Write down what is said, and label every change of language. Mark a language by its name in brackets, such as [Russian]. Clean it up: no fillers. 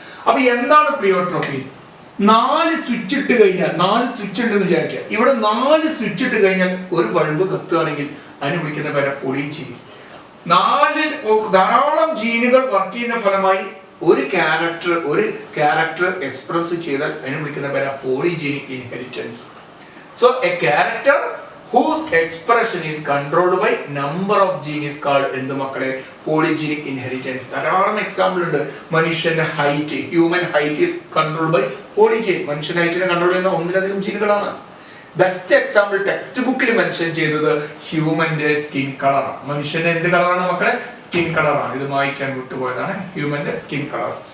[Malayalam] അപ്പൊ എന്താണ് പ്ലിയോട്രോപ്പി? 4 സ്വിച്ച് ഇട്ട് കഴിഞ്ഞാൽ, 4 സ്വിച്ച് ഉണ്ടെന്ന് വിചാരിക്കുക. ഇവിടെ 4 സ്വിച്ച് ഇട്ട് കഴിഞ്ഞാൽ ഒരു ബൾബ് കത്തുകയാണെങ്കിൽ അതിന് വിളിക്കുന്ന പേര് പോളിജീനിക്. 4 ധാരാളം ജീനുകൾ വർക്ക് ചെയ്യുന്ന ഫലമായി ഒരു ക്യാരക്ടർ എക്സ്പ്രസ് ചെയ്താൽ അതിനെ വിളിക്കുന്ന പേര് polygenic inheritance. [English] so a character whose expression is controlled by number of genes is called [Malayalam] എന്ത് മക്കളെ? Polygenic inheritance. ധാരാളം എക്സാമ്പിൾ ഉണ്ട്. മനുഷ്യന്റെ height, [English] Human height is controlled by polygene. [Malayalam] മനുഷ്യൻ ഹൈറ്റിനെ കൺട്രോൾ ചെയ്യുന്ന ഒന്നിലധികം ജീനുകളാണ്. ബെസ്റ്റ് എക്സാമ്പിൾ ടെക്സ്റ്റ് ബുക്കിൽ മെൻഷൻ ചെയ്തത് ഹ്യൂമന്റെ സ്കിൻ കളറാണ്. മനുഷ്യന്റെ എന്ത് കളറാണ് മക്കളെ? സ്കിൻ കളറാണ്. ഇത് വായിക്കാൻ വിട്ടുപോയതാണ്. ഹ്യൂമന്റെ സ്കിൻ കളർ.